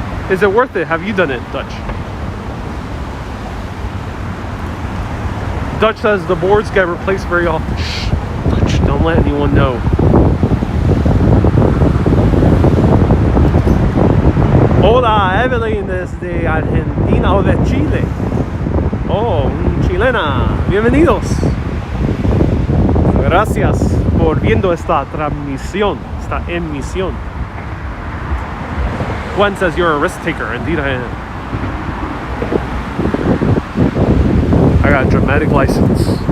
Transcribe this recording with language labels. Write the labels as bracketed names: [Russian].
[English] Is it worth it? Have you done it, Dutch? Dutch says the boards get replaced very often. Shh, Dutch, don't let anyone know. [Spanish] Hola, Evelyn desde Argentina o de Chile. Oh, chilena. Bienvenidos. Gracias por viendo esta transmisión, esta emisión. [English] Gwen says you're a risk taker. Indeed I am. I got a dramatic license.